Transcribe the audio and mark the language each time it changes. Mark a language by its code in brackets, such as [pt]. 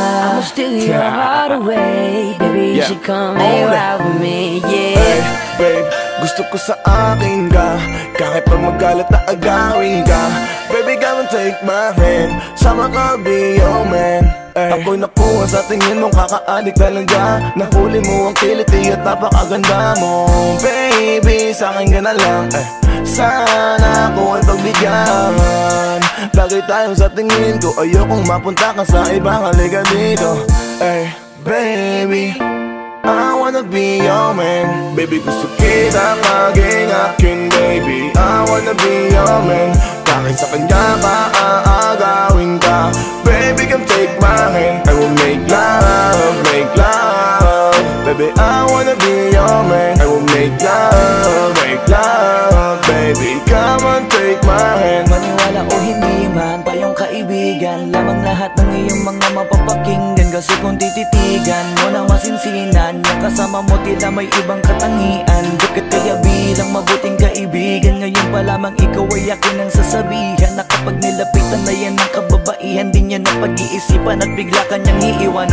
[en] I'ma steal your heart away. Baby, you should come and ride with me, yeah. [tl] Hey, babe, gusto ko sa akin ka. Kahit pag magalit na agawin ka. [en] Baby, come and take my hand. [tl] Sama ka, [en] be your man. [tl] Ako'y nakuha sa tingin mong kakaadik talaga. Nahuli mo ang kiliti at napakaganda mo. Baby, sa'kin ka na lang. Sana ako ay pagbigyan. Lagi tayong sa tingin ko. Ayokong mapunta ka sa ibang, halika dito. [en] Baby, I wanna be your man. [tl] Baby, gusto kita maging akin, baby. [en] I wanna be your man. [tl] Kahit sa kanya ka, aagawin ka. [en] Baby, come take my hand. I will make love, make love. Baby, I wanna be your man. I will make love, make love. Baby, come on, take my hand. [tl] Maniwala o hindi man pa yung kaibigan, lamang lahat ng iyong mga mapapakinggan. Kasi kung tititigan mo na masinsinan, yung kasama mo tila may ibang katangian. Bakit kaya bilang mabuting kaibigan, ngayon pa lamang ikaw ay akin ang sasabihan, na kapag nilapitan na yan ng kababaihan, di niya na pag-iisipan at bigla kanyang iiwan.